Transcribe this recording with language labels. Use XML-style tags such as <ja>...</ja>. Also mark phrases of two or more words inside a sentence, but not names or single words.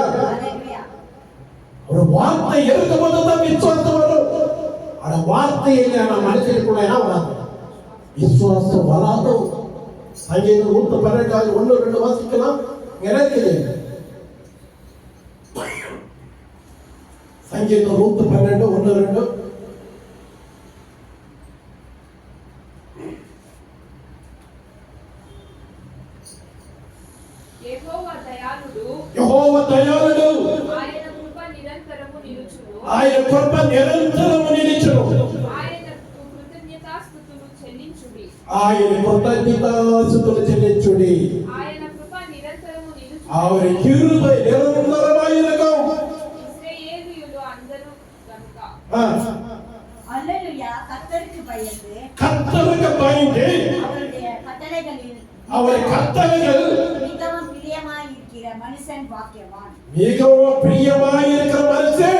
<ta>ஒரு வார்த்தை இருக்கும்போது தான் விசுவாசம் வரும். அந்த வார்த்தை இல்லை நம்ம மனுஷனுக்குள்ள என்ன வராது, விசுவாசம் வராது. சங்கீதம் 112 1-2 வாசிக்கலாம். இருக்குது சங்கீதம் 112 1-2.</ta> <te>యెహోవా దయాళుడు, ఆయన కృప నిరంతరము నిలుచును, ఆయన కృతజ్ఞతాస్తుతులు చెల్లించుడి, ఆయన కృప నిరంతరమైనకం.</te> <ta>அல்லேலூயா. கர்த்தருக்கு பயந்து அவர் கட்டளைகள் மிகவும் பிரியமாயிருக்கிற மனுஷன் பாக்கியவான், மிகவும் பிரியமாயிருக்கிற மனுஷன்</ta>